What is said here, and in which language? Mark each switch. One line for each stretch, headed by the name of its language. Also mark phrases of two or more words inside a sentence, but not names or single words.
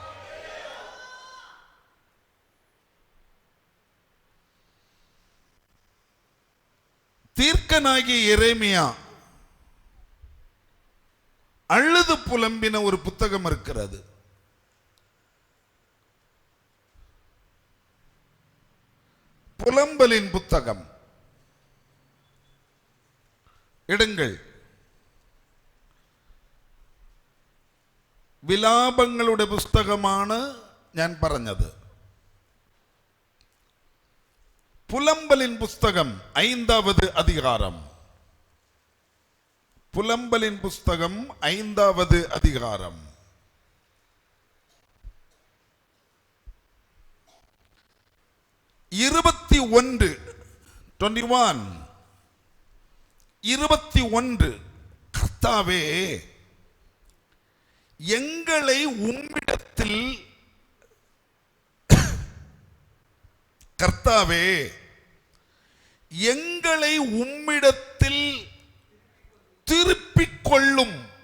Tamil: தீர்க்கனாகிய எரேமியா அழுது புலம்பின ஒரு புத்தகம் இருக்கிறது. புலம்பலின் புத்தகம் எடுங்கள்.
Malayalam: വിലാപങ്ങളുടെ പുസ്തകമാണ് ഞാൻ പറഞ്ഞത്.
Tamil: புலம்பலின் புஸ்தகம் 5வது அதிகாரம். புலம்பலின் புஸ்தகம் 5வது அதிகாரம். 21 கர்த்தாவே எங்களை உம்மிடத்தில் கர்த்தாவே எங்களை உம்மிடத்தில் திருப்பிக் கொள்ளும்.